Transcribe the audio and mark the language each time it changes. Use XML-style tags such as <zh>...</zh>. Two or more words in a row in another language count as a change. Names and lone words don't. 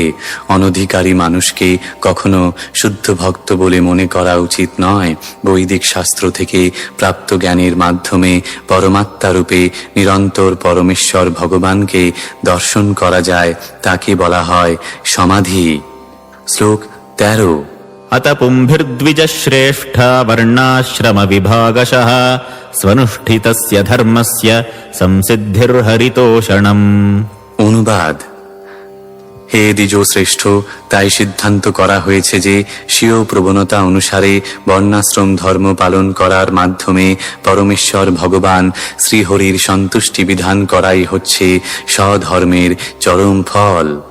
<bn>অনধিকারী মানুষকে কখনো শুদ্ধ ভক্ত বলে মনে করা উচিত নয়। বৈদিক শাস্ত্র থেকে প্রাপ্ত জ্ঞানের মাধ্যমে পরমাত্মারূপে নিরন্তর পরমেশ্বর ভগবানকে দর্শন করা যায়, তাকে বলা হয় সমাধি। শ্লোক 13।</bn> <sa>अत पुंभिर्द्विजश्रेष्ठा वर्णाश्रम विभागशः स्वनुष्ठितस्य धर्मस्य संसिद्धिर्हरितोषणम्।</sa> <bn>অনুবাদ: হে দ্বিজ শ্রেষ্ঠ, তাই সিদ্ধান্ত করা হয়েছে যে স্বীয় প্রবণতা অনুসারে বর্ণাশ্রম ধর্ম পালন করার মাধ্যমে পরমেশ্বর ভগবান শ্রীহরির সন্তুষ্টি বিধান করাই হচ্ছে স্বধর্মের চরম ফল।</bn>